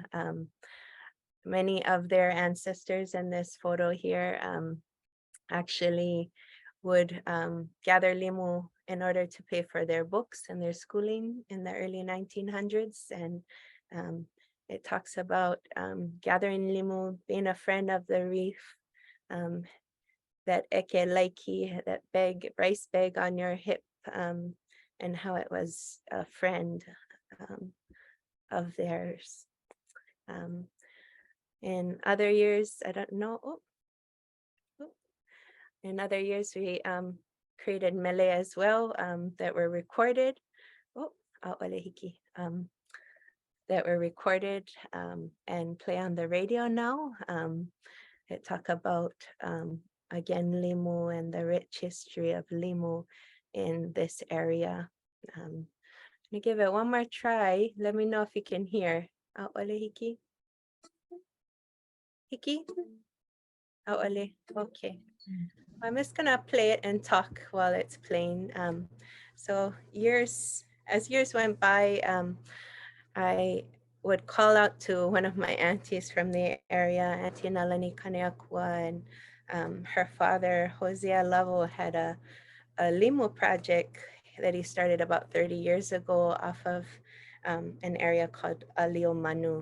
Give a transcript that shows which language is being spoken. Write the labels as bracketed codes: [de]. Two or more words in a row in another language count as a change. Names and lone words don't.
[en] Many of their ancestors in this photo here actually would gather limu in order to pay for their books and their schooling in the early 1900s. And it talks about gathering limu, being a friend of the reef, that [haw] eke laiki, [en] that bag, rice bag on your hip, and how it was a friend of theirs. In other years, I don't know. In other years, we created mele as well that were recorded. That were recorded and play on the radio now. It talk about again, Limu and the rich history of Limu in this area. I'm gonna give it one more try. Let me know if you can hear. [haw] A'ole hiki? Hiki? [en] A'ole, okay. I'm just gonna play it and talk while it's playing. So as years went by, I would call out to one of my aunties from the area, Auntie Nalani Kaneakua, and her father, Hosea Lovell, had a Limu project that he started about 30 years ago off of an area called Alio Manu.